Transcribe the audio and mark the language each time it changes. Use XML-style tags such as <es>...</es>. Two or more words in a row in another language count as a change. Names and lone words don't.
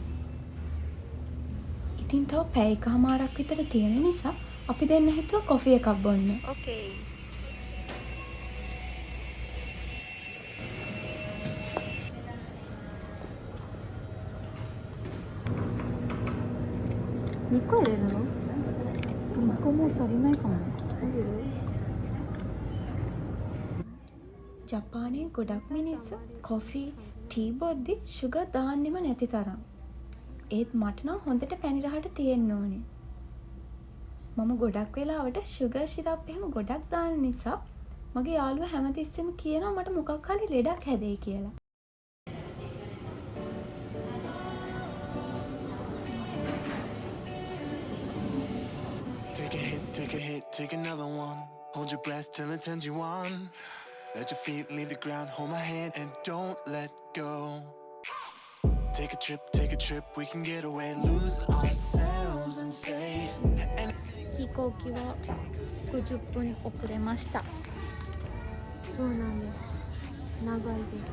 <si>ඉතින් තව පැය එකමාරක් විතර තියෙන නිසා අපි දෙන්න හිතුවා කොෆි එකක් බොන්න.</si> <en>Okay.</en> <ja>Niko入れるの? Nikoも足りないかも.</ja> <si>ජපානයේ ගොඩක් මිනිස්සු කොෆි, ටී බොද්දි sugar දාන්නෙම නැති තරම්. ඒත් මට නම් හොඳට පැණි රහට තියෙන්න ඕනේ. මම ගොඩක් වෙලාවට</si> <en>sugar syrup</en> <si>එහෙම ගොඩක් දාන නිසා මගේ යාළුවා හැමතිස්සෙම කියනවා මට මොකක් හරි ලෙඩක් හැදෙයි කියලා.</si> <en>Take a hit, take a hit, take another one. Hold your breath till it turns you on. Let your feet leave the ground, hold my hand and don't let go. Take a trip, we can get away, lose ourselves and say anything.</en> <ja>飛行機は50分遅れました。そうなんです。長いです。</ja>